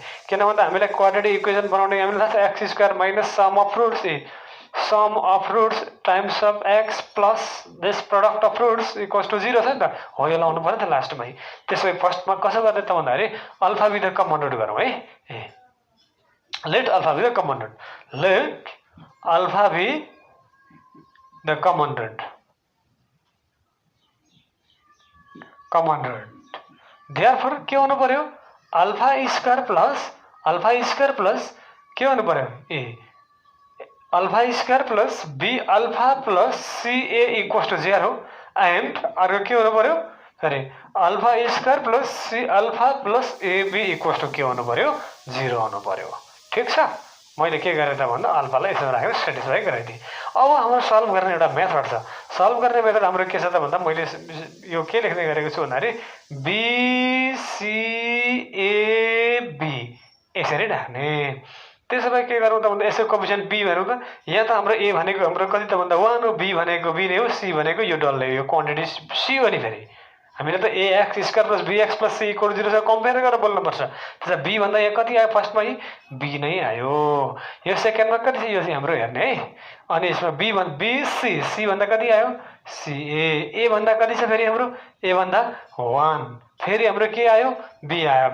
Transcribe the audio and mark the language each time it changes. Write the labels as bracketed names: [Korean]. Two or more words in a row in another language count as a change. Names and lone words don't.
[Nepali] किन भन्दा हामीलाई [English] quadratic equation [Nepali] बनाउने हामीलाई थाहा छ [English] x square minus sum of roots times of x plus this product of roots equals to 0 [Nepali] छ नि त हो। यो लाउनु पर्यो नि त लास्टमै। त्यसो भए फर्स्टमा कसो गर्ने त भन्दाखेरि [English] alpha be the common root [Nepali] गरौँ है। [English] Let alpha be the common root. Let alpha be the common root. Therefore, [Nepali] क्या होना पर्यो [English] alpha square plus [Nepali] के होना पर्यो [English] a alpha square plus b alpha plus c a equals to 0 and [Nepali] अर्को के होना पर्यो [English] sorry alpha square plus c alpha plus a b equals to [Nepali] के होना पर्यो [English] 0 [Nepali] होना पर्यो। ठीक छ, मैले के गरेँ त भन्दा अल्फालाई यसो राखेर सेटिस्फाई गराइदिएँ। अब हाम्रो सल्भ गर्ने एउटा मेथड छ। सल्भ गर्ने मेथड हाम्रो के छ त भन्दा मैले यो के लेख्दै गरेको छु भन्दाखेरि BCAB यसरी राख्ने। त्यसो भए के गरौँ त भन्दा यसो कोएफिसिएन्ट b हेरौँ त। यहाँ त हाम्रो a भनेको हाम्रो कति त भन्दा 1 हो, b भनेको b नै हो, c भनेको यो डल्लै यो क्वान्टिटी c हो नि। फेरि हामीले त [English] ax square plus bx plus c equal 0 [Nepali] सँग कम्पेयर गरेर बोल्नुपर्छ। त्यसो b भन्दा यहाँ कति आयो फर्स्टमा b नै आयो। यो सेकेन्डमा कति छ यो चाहिँ हाम्रो हेर्ने है। अनि यसमा c भन्दा कति आयो ca। a भन्दा कति छ फेरि हाम्रो a भन्दा 1, फेरि हाम्रो के आयो b आयो।